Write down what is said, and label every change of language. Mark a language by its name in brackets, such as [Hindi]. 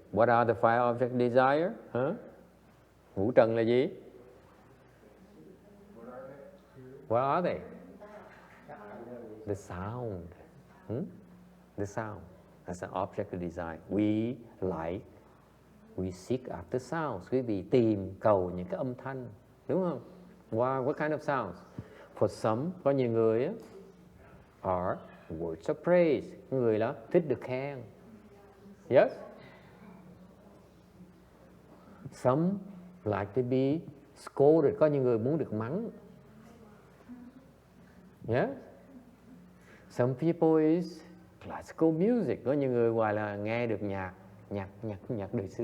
[English] What are the five object desire? [Vietnamese] Ngũ trần là gì? [English] What are they? The sound. The sound. That's an object of desire. We seek after sounds. [Vietnamese] Quý vị tìm cầu những cái âm thanh, đúng không? [English] What kind of sounds? For some, [Vietnamese] có nhiều người á, [English] are words of praise. [Vietnamese] Người đó thích được khen. [English] Yes? Some like to be scolded. [Vietnamese] Có những người muốn được mắng. [English] Yeah. Some people is classical music. [Vietnamese] Có những người gọi là nghe được nhạc đời xứ.